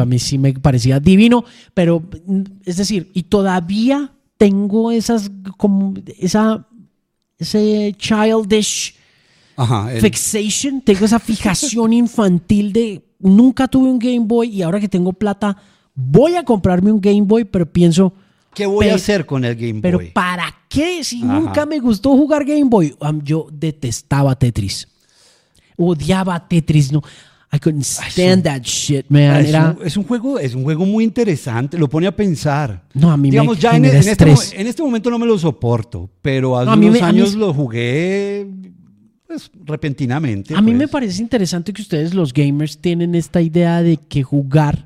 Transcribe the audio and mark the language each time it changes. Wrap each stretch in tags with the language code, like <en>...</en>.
<es>a mí sí me parecía divino, pero es decir, y todavía tengo esas como ese</es> <en>childish fixation,</en> <es>tengo esa fijación infantil de nunca tuve un Game Boy y ahora que tengo plata voy a comprarme un Game Boy, pero pienso ¿qué voy a hacer con el Game Boy? Pero ¿para qué si nunca me gustó jugar Game Boy? Yo detestaba Tetris. Odiaba Tetris, no.</es> <en>I couldn't stand that shit, man.</en> <es>Es un juego muy interesante. Lo pone a pensar. No, a mí digamos, me ya genera estrés. En este momento no me lo soporto, pero hace unos años lo jugué pues, repentinamente. A mí me parece interesante que ustedes, los gamers, tienen esta idea de que jugar.</es>